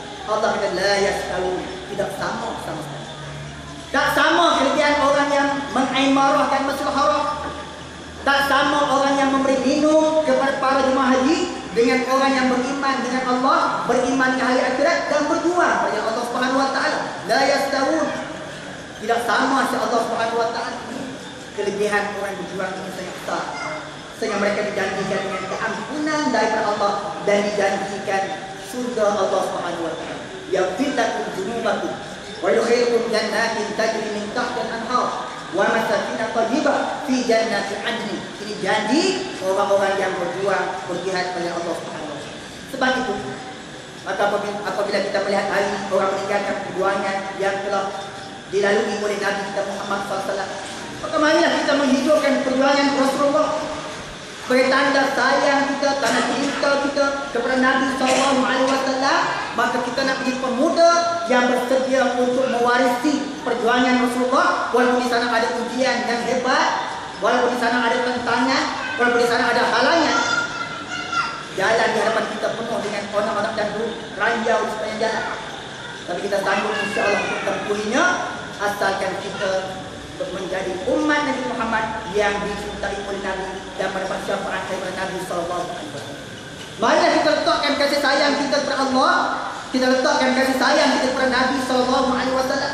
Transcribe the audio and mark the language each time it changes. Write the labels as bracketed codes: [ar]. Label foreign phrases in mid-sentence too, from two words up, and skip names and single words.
[ms] Allah kata [ar] لا يستوون, [ms] tidak sama sama sekali. Tak sama kelebihan orang yang mengimarahkan Masjidil Haram, tak sama orang yang memberi minum kepada para jemaah haji dengan orang yang beriman dengan Allah, beriman dengan hari akhirat dan berjuang pada Allah [ar] سبحانه وتعالى. لا يستوون, [ms] tidak sama dengan Allah [ar] سبحانه وتعالى. [ms] Kelebihan orang berjuang ini sangat besar, sehingga mereka dijanjikan dengan keampunan daripada Allah dan dijanjikan surga Allah [ar] سبحانه وتعالى. يغفر لكم ذنوبكم ويدخلكم جنات تجري من تحتها الأنهار ومساكن طيبة في جنات عدن. [ms] Ini janji orang-orang yang berjuang berjihad pada Allah [ar] سبحانه وتعالى. [ms] Sebab itu, maka apabila kita melihat hari ini orang meninggalkan perjuangan yang telah dilalui oleh Nabi kita Muhammad SAW, maka marilah kita menghidupkan perjuangan Rasulullah sebagai tanda sayang kita, tanda cinta kita kepada Nabi SAW. Maka kita nak menjadi pemuda yang bersedia untuk mewarisi perjuangan Rasulullah, walaupun di sana ada ujian yang hebat, walaupun di sana ada tantangan, walaupun di sana ada halangan. Jalan di hadapan kita penuh dengan onak-onak dan ranjau di sepanjang jalan, tapi kita sanggup insya-Allah untuk tempuhinya, asalkan kita menjadi umat Nabi Muhammad yang dicintai oleh Nabi dan mendapat syafaat daripada Nabi SAW. Marilah kita letakkan kasih sayang kita kepada Allah, kita letakkan kasih sayang kita kepada Nabi SAW.